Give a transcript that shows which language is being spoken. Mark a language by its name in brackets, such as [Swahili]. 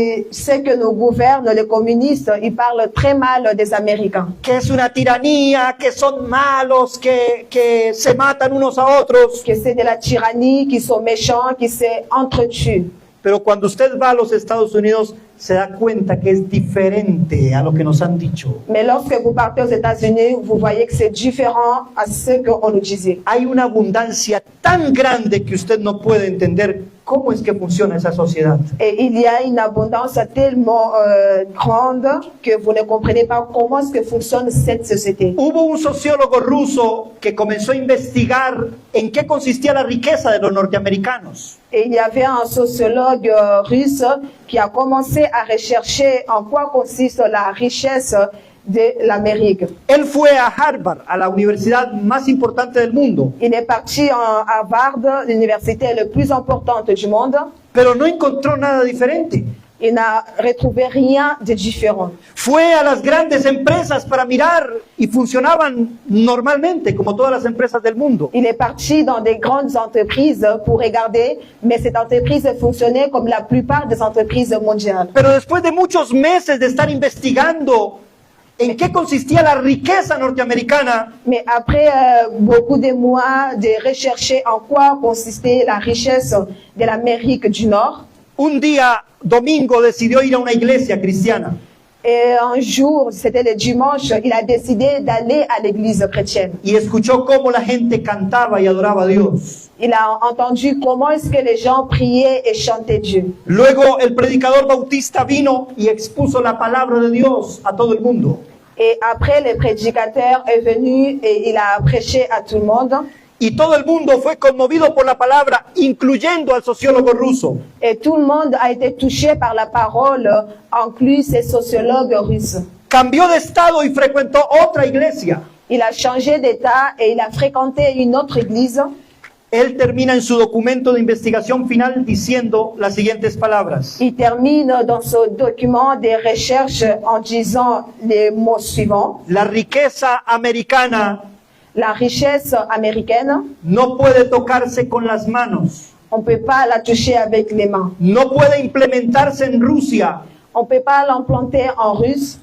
[French] Ceux que nous gouvernent, les communistes, ils parlent très mal des Américains. [Spanish] Que es una tiranía, que son malos, que se matan unos a otros. [French] Que c'est de la tyrannie, qu'ils sont méchants, qu'ils s'entretuent. [Spanish] Pero cuando usted va a los Estados Unidos, se da cuenta que es diferente a lo que nos han dicho. [French] Mais lorsque vous partez aux États-Unis, vous voyez que c'est différent à ce qu'on nous disait. [Spanish] Hay una abundancia tan grande que usted no puede entender cómo es que funciona esa sociedad. [French] Et il y a une abondance tellement grande que vous ne comprenez pas comment est-ce que fonctionne cette société. [Spanish] Hubo un sociólogo ruso que comenzó a investigar en qué consistía la riqueza de los norteamericanos. [French] Et il y avait un sociologue russe qui a commencé à rechercher en quoi consiste la richesse de l'Amérique. [Spanish] Él fue a Harvard, a la universidad más importante del mundo, [French] Il est parti à Harvard, l'université la plus importante du monde. [Spanish] pero no encontró nada diferente. [French] Il n'a retrouvé rien de différent. [Spanish] Fue a las grandes empresas para mirar y funcionaban normalmente, como todas las empresas del mundo. [French] Il est parti dans des grandes entreprises pour regarder, mais cette entreprise fonctionnait comme la plupart des entreprises mondiales. [Spanish] Pero después de muchos meses de estar investigando en qué consistía la riqueza norteamericana, [French] Mais après beaucoup de mois de rechercher en quoi consistait la richesse de l'Amérique du Nord, [Spanish] un día, domingo, decidió ir a una iglesia cristiana. [French] et un jour, c'était le dimanche, il a décidé d'aller à l'église chrétienne. [Spanish] Y escuchó cómo la gente cantaba y adoraba a Dios. [French] Il a entendu comment est-ce que les gens priaient et chantaient Dieu. [Spanish] Luego el predicador bautista vino y expuso la palabra de Dios a todo el mundo. [French] Et après, le prédicateur est venu et il a prêché à tout le monde. [Spanish] Y todo el mundo fue conmovido por la palabra, incluyendo al sociólogo ruso. [French] Et tout le monde a été touché par la parole, inclus ces sociologues russes. [Spanish] Cambió de estado y frecuentó otra iglesia. [French] Il a changé d'état et il a fréquenté une autre église. [Spanish] Él termina en su documento de investigación final diciendo las siguientes palabras. [French] Il termine dans ce document des recherches en disant les mots suivants. [Spanish] La riqueza americana [French] La richesse américaine, [Spanish] no puede tocarse con las manos, [French] on ne peut pas la toucher avec les mains. [Spanish] no puede implementarse en Rusia, [French] On ne peut pas l'implanter en russe